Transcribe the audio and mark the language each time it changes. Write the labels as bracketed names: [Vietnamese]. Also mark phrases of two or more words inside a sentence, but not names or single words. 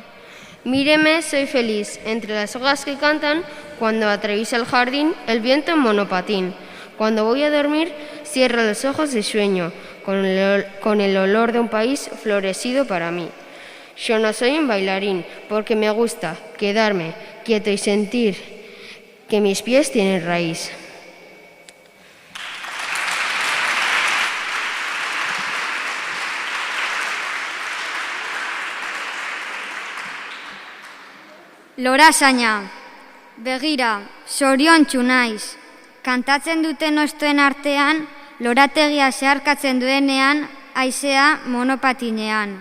[Spanish] Míreme, soy feliz, entre las hojas que cantan, cuando atraviesa el jardín el viento en monopatín. Cuando voy a dormir, cierro los ojos y sueño, con el olor de un país florecido para mí. Yo no soy un bailarín, porque me gusta quedarme quieto y sentir que mis pies tienen raíz. [Basque] Lorazaina, begira, zoriontsu naiz. Kantatzen duten ostoen artean, lorategia zeharkatzen duenean, haizea monopatinean.